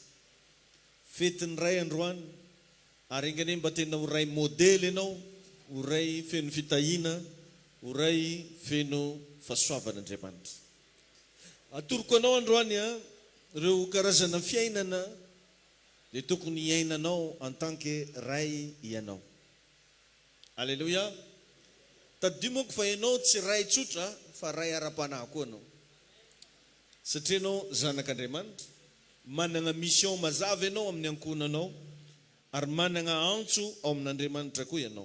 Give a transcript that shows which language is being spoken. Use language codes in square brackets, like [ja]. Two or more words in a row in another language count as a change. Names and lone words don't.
[mg] Fetiny ray androany ary ingane mba tena ho ray modely ianao, ho ray feno fitahina, ho ray feno fahasoavan'Andriamanitra. Atoroko anao androany reo karazana fiainana dia tokony hiainanao [fr] en tant que [mg] ray ianao. Alléluia. Tadimoko fa ianao tsy ray tsotra fa ray ara-panahy koa anao. Satria anao zanak'Andriamanitra, manana mission mazava ianao amin'ny ankonanao ary manana antso ao amin'Andriamanitra koa ianao.